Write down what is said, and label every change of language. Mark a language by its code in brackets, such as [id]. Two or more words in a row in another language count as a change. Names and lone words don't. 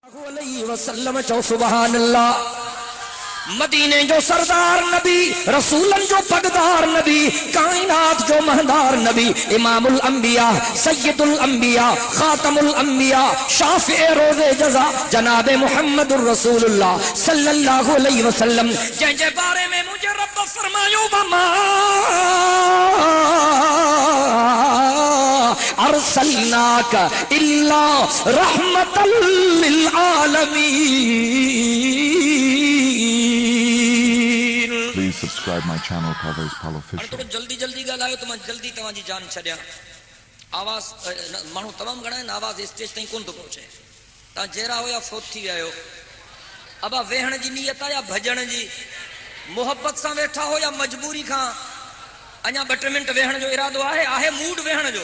[sd] वसल्लम चो [ar] سبحان الله. [sd] मदीने जो सरदार नबी, रसूलन जो पगदार नबी, कायनात जो महदार नबी, इमामुल अंबिया, सय्यदुल अंबिया, खातमुल अंबिया, शाफिए रोज़े जज़ा, जनाबे मुहम्मदुर रसूलुल्लाह [ar] صلى الله عليه وسلم [sd] जे बारे में मुझे रब फरमायो [ar] وما أرسلناك إلا رحمة للعالمين. [en] Please subscribe my channel Parvez Pal Official. [sd] थोड़ा जल्दी जल्दी ॻाल्हायो त मां जल्दी तव्हांजी जान छॾियां। आवाज़ माण्हू तमामु घणा आहिनि, आवाज़ स्टेज ताईं कोन थो पहुचे। तव्हां जहिड़ा हो या फोत थी विया आहियो। अबा वेहण जी नियत आहे या भॼण जी? मोहब्बत सां वेठा हो या मजबूरी खां? अञा 2 मिंट वेहण जो इरादो आहे मूड वेहण जो?